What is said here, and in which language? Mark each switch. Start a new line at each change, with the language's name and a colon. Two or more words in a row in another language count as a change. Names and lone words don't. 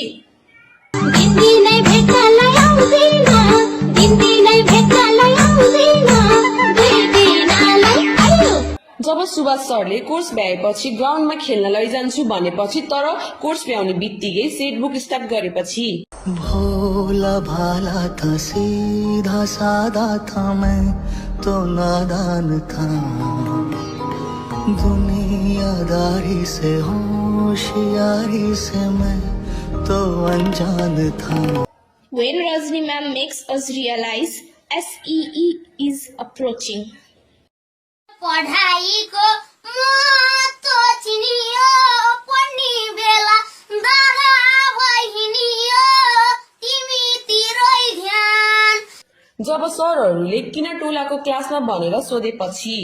Nepali: दिनदिनै भेट्नलाई आउँदैन, दिनदिनै भेट्नलाई आउँदैन, दुई दिनलाई आयो। जब सुभाष सरले कोर्स भ्याएपछि ग्राउन्डमा खेल्न लैजान्छु भनेपछि तर कोर्स भ्याउने बित्तिकै सेट बुक स्टार्ट गरेपछि
Hindi: भोला भाला था सीधा सादा था मैं तो नादान था दुनियादारी से होशियारी से मैं तो अनजान था।
English: When Rajni ma'am makes us realize SEE is approaching.
Nepali: पढाइको महत्त्व चिनियो, पढ्ने बेला दागा भइहिँडियो, तिमीतिरै ध्यान। जब सरहरूले किन टोलाको क्लासमा भनेर सोधेपछि